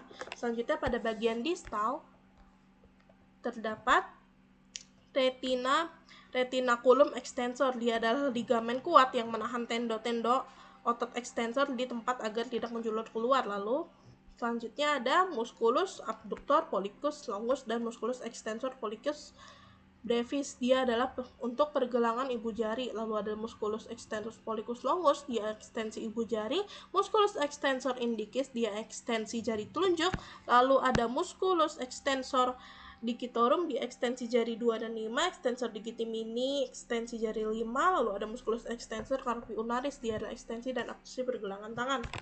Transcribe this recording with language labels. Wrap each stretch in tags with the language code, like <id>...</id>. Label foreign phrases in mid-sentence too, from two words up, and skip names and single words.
<id>Selanjutnya pada bagian distal terdapat</id> <la>retinaculum extensor,</la> <id>dia adalah ligamen kuat yang menahan tendo-tendo otot extensor di tempat agar tidak menjulur keluar. Lalu selanjutnya ada</id> <la>musculus abductor pollicus longus</la> <id>dan</id> <la>musculus extensor pollicus brevis,</la> <id>dia adalah untuk pergelangan ibu jari. Lalu ada</id> <la>musculus extensor pollicus longus,</la> <id>dia ekstensi ibu jari.</id> <la>Musculus extensor indicis,</la> <id>dia ekstensi jari telunjuk. Lalu ada</id> <la>musculus extensor digitorum,</la> <id>dia ekstensi jari 2 dan 5.</id> <la>Extensor digiti mini,</la> <id>ekstensi jari 5. Lalu ada</id> <la>musculus extensor carpi ulnaris,</la> <id>dia adalah ekstensi dan abduksi pergelangan tangan.</id>